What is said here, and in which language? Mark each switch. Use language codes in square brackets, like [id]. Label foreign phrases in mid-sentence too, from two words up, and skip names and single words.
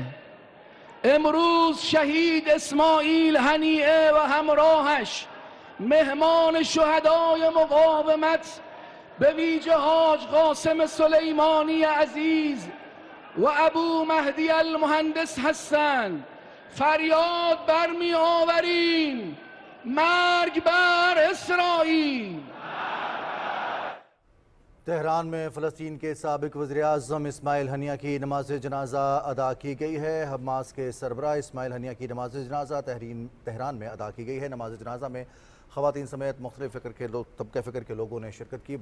[fa] امروز شهید اسماعیل هنیه و همراهش مهمان شهدای مقاومت به ویژه حاج قاسم سلیمانی عزیز و ابو مهدی المهندس هستند. فریاد برمی آوریم مرگ بر اسرائیل. [ur] تہران میں فلسطین کے سابق وزیر اعظم اسماعیل ہنیہ کی نماز جنازہ ادا کی گئی ہے. حماس کے سربراہ اسماعیل ہنیہ کی نماز جنازہ تہران میں ادا کی گئی ہے. نماز جنازہ میں خواتین سمیت مختلف طبقہ فکر کے لوگوں نے شرکت کی.